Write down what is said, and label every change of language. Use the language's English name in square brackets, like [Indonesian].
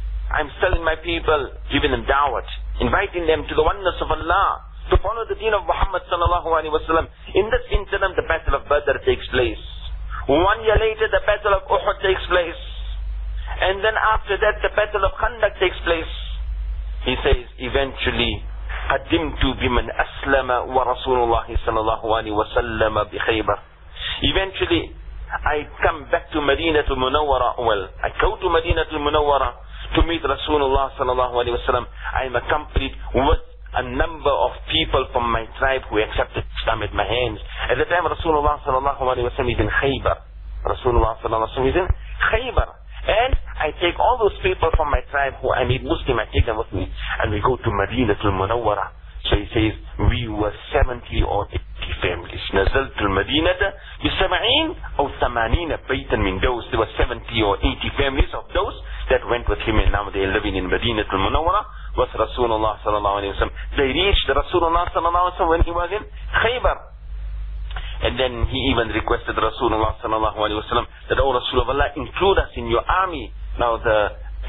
[English] I'm telling my people, giving them da'wat. Inviting them to the oneness of Allah. To follow the deen of Muhammad sallallahu alayhi wa sallam. In this interim, the battle of Badr takes place. 1 year later, the battle of Uhud takes place. And then after that, the battle of Khandaq takes place. He says, eventually, [Arabic] قدمت بمن أسلم ورسول الله صلى الله عليه وسلم بخيبر. [English] Eventually, I come back to Madinah al-Munawwara. Well, I go to Madinah al-Munawwara to meet Rasulullah صلى الله عليه وسلم. I am accompanied with a number of people from my tribe who accepted Islam at my hands. At the time, Rasulullah صلى الله عليه وسلم is in Khaybar. Rasulullah صلى الله عليه وسلم is in Khaybar. And I take all those people from my tribe who I made Muslim, I take them with me. And we go to Madinah al-Munawwara. So he says, we were 70 or 80 families. [Arabic] نزلت المدينة بسبعين أو ثمانين بيتا من those. [English] There were 70 or 80 families of those that went with him. And now they are living in Madinah al-Munawwara with Rasulullah sallallahu alayhi wa sallam. They reached Rasulullah sallallahu alayhi wa sallam when he was in Khaybar. And then he even requested Rasulullah sallallahu alayhi wa sallam that, O Rasulullah, include us in your army. Now the